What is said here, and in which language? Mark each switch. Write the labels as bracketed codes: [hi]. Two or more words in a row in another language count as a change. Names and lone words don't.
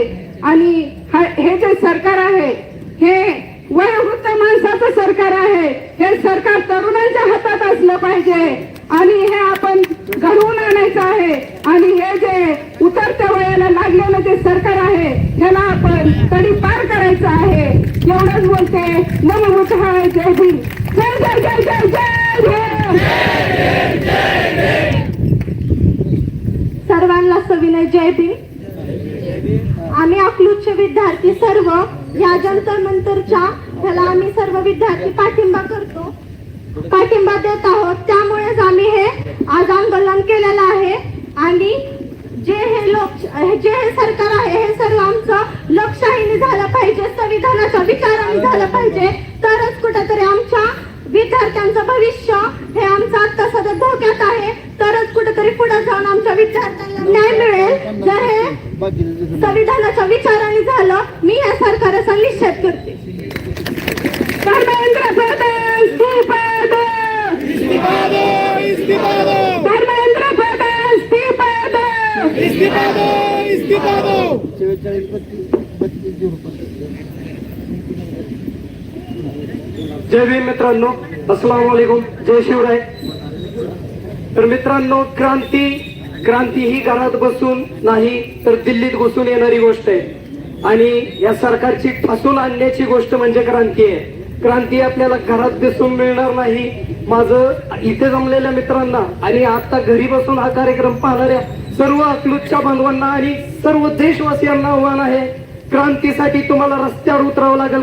[mr] आणि हे जे सरकार आहे हे वयोवृद्ध माणसाचं सरकार आहे. हे सरकार तरुणांच्या हातात असलं पाहिजे आणि हे आपण घडवून आणायचं आहे. आणि हे जे उतरत्या वयाला लागलेलं जे सरकार आहे ह्याला आपण तडी पार करायचं आहे. एवढंच बोलते. नमो बुद्धाय, जय भीम, जय जय जय जय जय भीम. सर्वांना सविनय जय भीम. आम्ही अकलूजचे विद्यार्थी सर्व या जंतर मंतरच्या ह्याला आम्ही सर्व विद्यार्थी पाठिंबा देत आहोत. त्यामुळेच आम्ही हे आज आंदोलन केलेलं आहे. आणि जे हे सरकार आहे हे सर्व आमचं लोकशाहीने झालं पाहिजे, संविधानाच्या विचाराने झालं पाहिजे, तरच कुठेतरी आमच्या विद्यार्थ्यांचं भविष्य हे आमचं आता सध्या धोक्यात आहे. तरच कुठेतरी पुढे जाऊन आमच्या विद्यार्थ्यांना न्याय मिळेल. जर हे संविधानाच्या विचाराने झालं, मी या सरकारचा निषेध करते. [hi] धर्मेंद्र प्रधान इस्तीफा दो, धर्मेंद्र प्रधान इस्तीफा दो. [mr] जय भीम मित्रांनो, [ar] السلام عليكم, [mr] जय शिवराय. तर मित्रांनो, क्रांती ही घरात बसून नाही तर दिल्लीत घुसून येणारी गोष्ट आहे. आणि या सरकारची ठासून आणण्याची गोष्ट म्हणजे क्रांती आहे. क्रांती आपल्याला घरात दिसून मिळणार नाही. माझं इथे जमलेल्या मित्रांना आणि आता घरी बसून हा कार्यक्रम पाहणाऱ्या सर्व अकलूजच्या बांधवांना आणि सर्व देशवासियांना आव्हान आहे, क्रांतीसाठी तुम्हाला रस्त्यावर उतरावं लागेल.